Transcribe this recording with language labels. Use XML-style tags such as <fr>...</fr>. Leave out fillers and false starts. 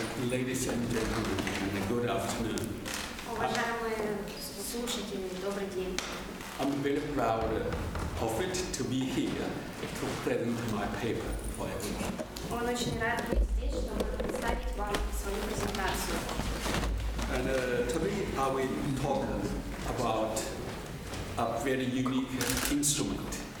<en>Ladies and gentlemen, good afternoon.</en> <ru>Уважаемые слушатели, добрый день.</ru> <en>I'm very proud of it to be here to present my paper for everyone.</en> <ru>Он очень рад быть здесь, чтобы представить вам свою презентацию.</ru> <en>And today I will talk about a very unique instrument.</en>